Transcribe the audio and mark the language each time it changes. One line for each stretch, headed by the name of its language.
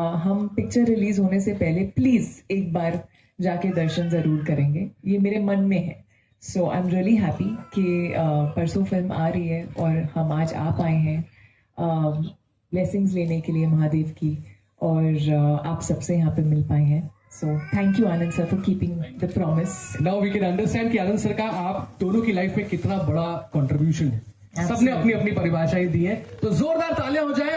Hindi: हम picture release होने से पहले प्लीज एक बार जाके दर्शन जरूर करेंगे, ये मेरे मन में है।
English: so I am really happy
Hindi: कि परसों फिल्म आ रही है और हम आज आ पाए हैं ब्लेसिंग्स लेने के लिए महादेव की, और आप सबसे यहाँ पे मिल पाए हैं।
English: So thank you Anand sir for keeping the promise. Now we can understand
Hindi: कि आनंद सर का आप दोनों की लाइफ में कितना बड़ा कंट्रीब्यूशन है। सबने अपनी अपनी परिभाषाएं दी है, तो जोरदार तालियां हो जाए।